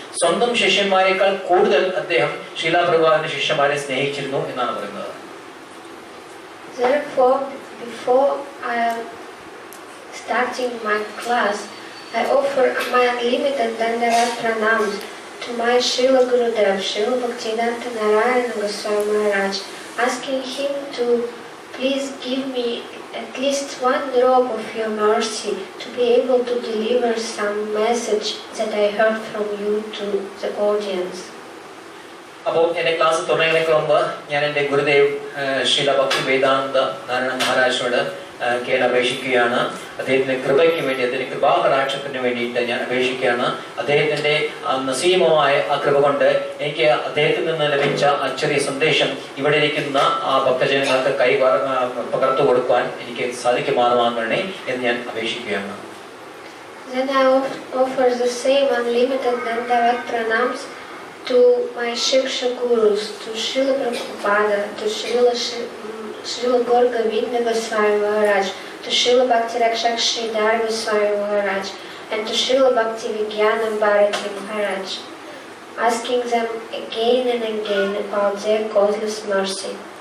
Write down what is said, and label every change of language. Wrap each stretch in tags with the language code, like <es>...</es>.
<ml>സ്വന്തം ശിഷ്യന്മാരെക്കാൾ കൂടുതൽ അദ്ദേഹം ശിലാ പ്രഭുപാദിന്റെ ശിഷ്യന്മാരെ സ്നേഹിച്ചിരുന്നു എന്നാണ് പറയുന്നത്.</ml> <en>Therefore, before I am starting my class, I offer my unlimited Dandavat pranams to my Srila Gurudev, Srila Bhaktivedanta Narayana Goswami Maharaj, asking him to please give me at least one drop of your mercy to be able to deliver some message that I heard from you to the audience.</en> <ml>അപ്പോൾ എൻ്റെ class തുടങ്ങുന്നതിന് മുമ്പ് ഞാൻ എൻ്റെ ഗുരുദേവ് ശ്രീല ഭക്തി വേദാന്ത നാരായണ മഹാരാജോട് അപേക്ഷിക്കുകയാണ്. അദ്ദേഹത്തിന്റെ കൃപയ്ക്ക് വേണ്ടി, അദ്ദേഹത്തിന്റെ കൃപാകടാക്ഷത്തിന് വേണ്ടിയിട്ട് ഞാൻ അപേക്ഷിക്കുകയാണ്. അദ്ദേഹത്തിന്റെ നസീമമായ ആ കൃപ കൊണ്ട് എനിക്ക് അദ്ദേഹത്തിൽ നിന്ന് ലഭിച്ച ആ ചെറിയ സന്ദേശം ഇവിടെ ഇരിക്കുന്ന ആ ഭക്തജനങ്ങൾക്ക് പകർത്തു കൊടുക്കുവാൻ എനിക്ക് സാധിക്കുമാറാകണമേ എന്ന് ഞാൻ അപേക്ഷിക്കുകയാണ്.</ml> <en>Then I offer the same unlimited Dandavat pranams to my Shiksha Gurus, to Srila Prabhupada, to Srila Gaur Govinda Goswami Maharaj, to Srila Bhakti Rakshak Sridhar Goswami Maharaj, and to Srila Bhakti Vigyana Bharati Maharaj, asking them again and again about their causeless mercy.</en>